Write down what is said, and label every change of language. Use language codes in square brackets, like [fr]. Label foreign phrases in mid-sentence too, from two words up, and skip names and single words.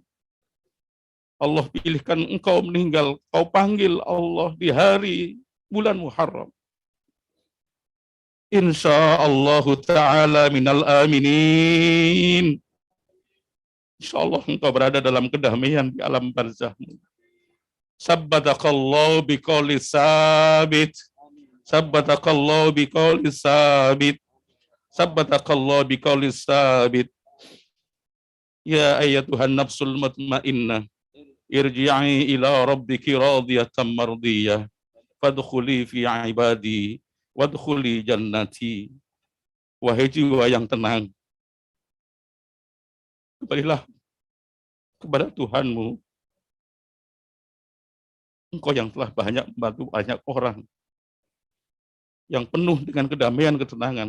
[id] Allah pilihkan engkau meninggal, kau panggil Allah di hari bulan Muharram. [ar] إن شاء الله تعالى من الآمنين. [id] Insyaallah engkau berada dalam kedamaian di alam barzahmu. [ar] ثبتك الله بالقول الثابت. ثبتك الله بالقول الثابت. ثبتك الله بالقول الثابت. يا أيتها النفس المطمئنة ارجعي إلى ربك راضية مرضية فادخلي في عبادي وادخلي جنتي. [id] Wahai jiwa yang tenang, kembalilah kepada Tuhanmu. Engkau yang telah banyak membantu banyak orang, yang penuh dengan kedamaian, ketenangan.